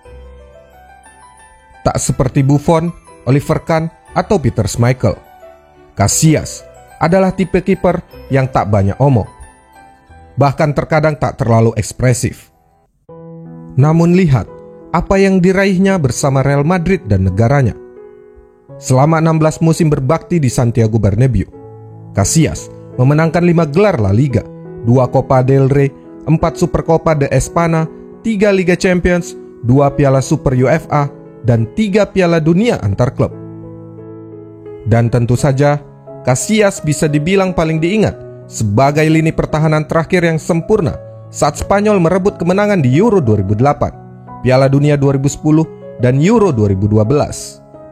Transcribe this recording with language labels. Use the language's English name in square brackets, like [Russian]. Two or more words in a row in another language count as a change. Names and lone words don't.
[Indonesian] Tak seperti Buffon, Oliver Kahn, atau Peter Schmeichel, Casillas adalah tipe kiper yang tak banyak omong. Bahkan terkadang tak terlalu ekspresif. Namun lihat apa yang diraihnya bersama Real Madrid dan negaranya. Selama 16 musim berbakti di Santiago Bernabéu, Casillas memenangkan 5 gelar La Liga, 2 Copa del Rey, 4 Supercopa de España, 3 Liga Champions, 2 Piala Super UEFA, dan 3 Piala Dunia antar klub. Dan tentu saja, Casillas bisa dibilang paling diingat sebagai lini pertahanan terakhir yang sempurna saat Spanyol merebut kemenangan di Euro 2008, Piala Dunia 2010, dan Euro 2012.